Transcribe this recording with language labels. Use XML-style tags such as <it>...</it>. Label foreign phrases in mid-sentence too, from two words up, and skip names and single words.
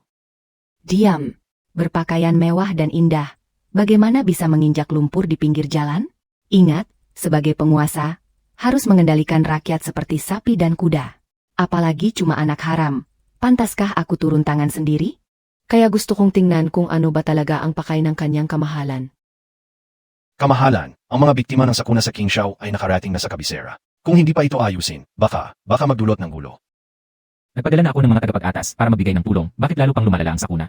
<id>Diam. Berpakaian mewah dan indah. Bagaimana bisa menginjak lumpur di pinggir jalan? Ingat, sebagai penguasa, harus mengendalikan rakyat seperti sapi dan kuda. Apalagi cuma anak haram. Pantaskah aku turun tangan sendiri?</id> <tl>Kaya gusto kong tingnan kung ano ba talaga ang pakay ng kanyang kamahalan. Kamahalan, ang mga biktima ng sakuna sa King Shao ay nakarating na sa kabisera. Kung hindi pa ito ayusin, baka magdulot ng gulo. Nagpadala na ako ng mga tagapag-atas para magbigay ng tulong. Bakit lalo pang lumalala ang sakuna?</tl>